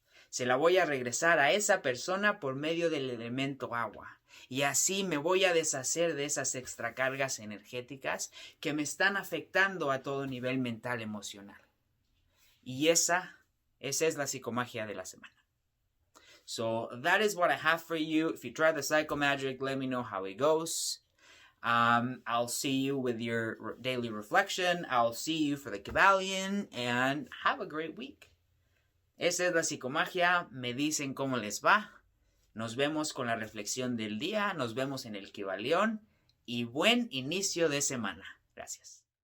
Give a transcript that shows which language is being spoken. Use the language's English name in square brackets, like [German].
[Spanish] Se la voy a regresar a esa persona por medio del elemento agua. Y así me voy a deshacer de esas extracargas energéticas que me están afectando a todo nivel mental, emocional. Y esa es la psicomagia de la semana. [English] So that is what I have for you. If you try the psychomagic, let me know how it goes. I'll see you with your daily reflection. I'll see you for the Kybalion, and have a great week. [Spanish] Esa es la psicomagia. Me dicen cómo les va. Nos vemos con la reflexión del día. Nos vemos en el Kybalion. Y buen inicio de semana. Gracias.